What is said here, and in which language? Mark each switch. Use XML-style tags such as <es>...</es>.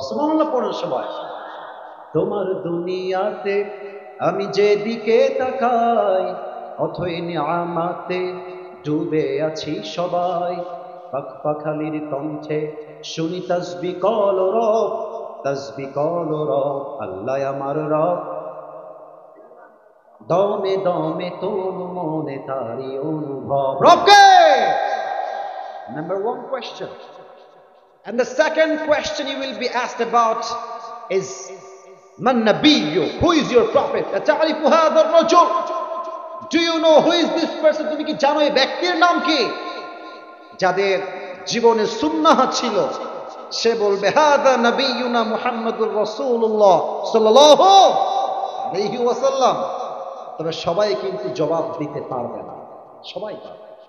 <bn>সুবহানাল্লাহ পড়ুন সবাই। তোমার দুনিয়াতে আমি যেদিকে তাকাই, অথই নিয়ামাতে ডুবে আছি সবাই। পাখপাখালির কণ্ঠে শুনি তাসবিহ কল রব, তাসবিহ কল রব, আল্লাহ আমার রব, দমে দমে তনু মনে তারি অনুভব।</bn> <en>রবকে! Number one question. And the second question you will be asked about is</en> <ar>Man Nabiyyu,</ar> <en>who is your prophet?</en> <ar>Ata'rifu hadha ar-rajul?</ar> <en>Do you know who is this person?</en> <bn>তুমি কি জানো এই ব্যক্তির নাম কি? যাদের জীবনে সুন্নাহ ছিল, সে বলবে</bn> <ar>হাদা নবিয়ুনা মুহাম্মাদুর রাসূলুল্লাহ</ar> <bn>সাল্লাল্লাহু আলাইহি ওয়াসাল্লাম। তবে সবাই কিন্তু জবাব দিতে পারবে না, সবাই পারবে।</bn>